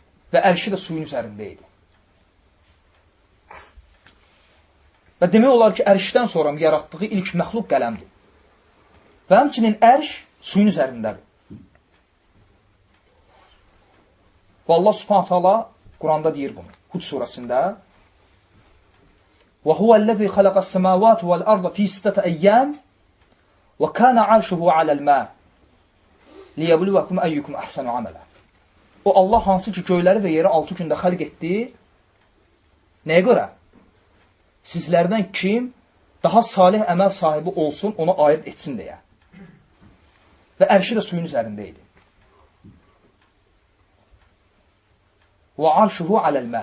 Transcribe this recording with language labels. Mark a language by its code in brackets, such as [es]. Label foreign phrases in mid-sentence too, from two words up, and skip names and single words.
[az] Və ərşi də suyun üzərində idi. Və demək olar ki, ərşdən sonra yaratdığı ilk məxluq qələmdir. Və həmçinin ərş suyun üzərindədir. Və Allah [ar] سبحانه تعالى [az] Quranda deyir bunu. [ar] Hud surəsində وَهُوَ الَّذِي خَلَقَ السَّمَاوَاتُ وَالْأَرْضَ فِي سِتَّةِ أَيَّامٍ وَكَانَ عَرْشُهُ عَلَى الْمَاءِ لِيَبْلُوَكُمْ أَيُّكُمْ أَحْسَنُ عَمَلًا. [az] O Allah hansı ki göyləri və yeri 6 gündə xəlq etdi. Nəyə görə? Sizlərdən kim daha salih əməl sahibi olsun, onu ayırt etsin deyə. Və ərşi də suyun üzərində idi. [ar] وعرشه على الماء.